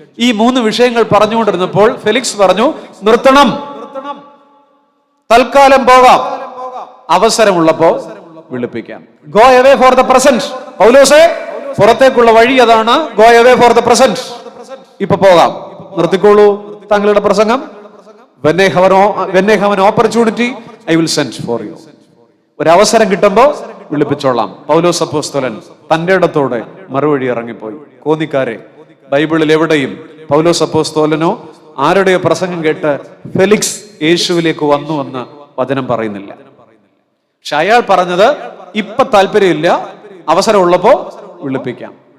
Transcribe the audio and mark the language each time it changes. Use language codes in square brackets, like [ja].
[ml] ഈ 3 വിഷയങ്ങൾ പറഞ്ഞുകൊണ്ടിരുന്നപ്പോൾ ഫെലിക്സ് പറഞ്ഞു, നിർത്തണം, തൽക്കാലം പോകാം, അവസരമുള്ളപ്പോ വിളിപ്പിക്കാം. [en] Go away for the present. [ml] പൗലോസേ, പുറത്തേക്കുള്ള വഴി അതാണ്. [en] Go away for the present. [ml] ഇപ്പൊ പോകാം, നിർത്തിക്കോളൂ താങ്കളുടെ പ്രസംഗം. [en] when I have an opportunity, I will send for you. [ml] ഒരവസരം കിട്ടുമ്പോ വിളിപ്പിച്ചോളാം. പൗലോസ് അപ്പോസ്തലൻ തന്റെ ഇടത്തോടെ മറുവഴി ഇറങ്ങിപ്പോയി. കോന്നിക്കാരെ, ബൈബിളിൽ എവിടെയും പൗലോസ് അപ്പോസ്തലനോ ആരുടെയോ പ്രസംഗം കേട്ട് ഫെലിക്സ് യേശുവിലേക്ക് വന്നു എന്ന് വചനം പറയുന്നില്ല. പക്ഷെ അയാൾ പറഞ്ഞത് ഇപ്പൊ താല്പര്യമില്ല, അവസരമുള്ളപ്പോ വിളിപ്പിക്കാം.